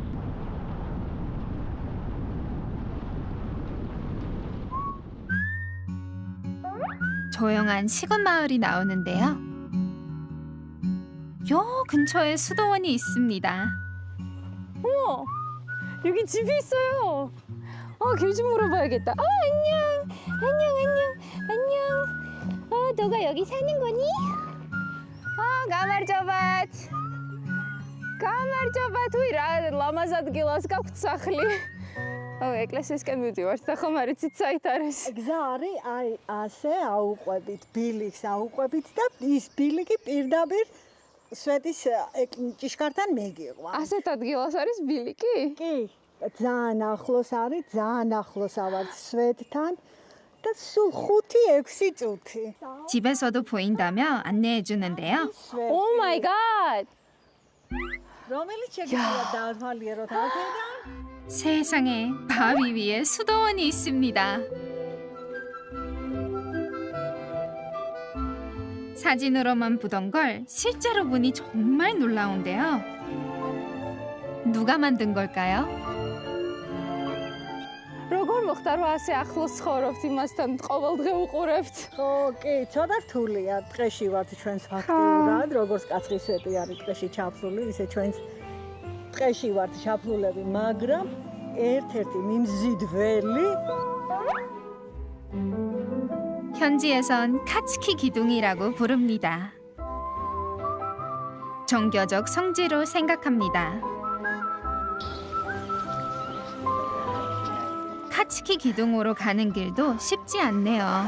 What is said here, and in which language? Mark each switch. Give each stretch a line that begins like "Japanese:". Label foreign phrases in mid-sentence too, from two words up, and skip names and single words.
Korean: 조용한 시골 마을이 나오는데요. 요 근처에 수도원이 있습니다. 어머, 여기 집이 있어요. 길 좀 물어봐야겠다. 안녕. 너가 여기 사는 거니?
Georgian: გამარჯობათ. ლამაზად გილას გაქვთ სახლი. ეკლესიისკენ მივდივართ და ხომ არ იცით საით არის? გზა არის აი ასე აუყვებით, ბილიქს აუყვებით და ის ბილიკი პირდაპირ სვეტის ჭიშკართან მეგიყვა. ასეთ ადგილას არის ბილიკი? კი, ძალიან ახლოს არის, ძალიან ახლოს ავართ სვეტთან და სულ 5-6 წუთი.
Korean: 집에서도 보인다며 안내해 주는데요. 오 마이 갓!
Georgian: რომელიც შეგიძლია დავთვალიეროთ აქედან?
Korean: 세상에 바위 위에 수도원이 있습니다. 사진으로만 보던 걸 실제로 보니 정말 놀라운데요. 누가 만든 걸까요?
Georgian: როგორ მოხდა რომ ასე ახლოს ცხოვრობთ იმასთან ყოველდღე უყურებთ? ხო, კი, ცოტა რთულია. დღეში ვართ ჩვენს ფაქტიურად, როგორც კაცხის სვეტი არის დღეში ჩაფლული, ისე ჩვენს დღეში ვართ ჩაფლულები, მაგრამ ერთ-ერთი მიმზიდველი
Korean: 현지에선 카츠키 기둥이라고 부릅니다. 종교적 성지로 생각합니다. 카츠키 기둥으로 가는 길도 쉽지 않네요.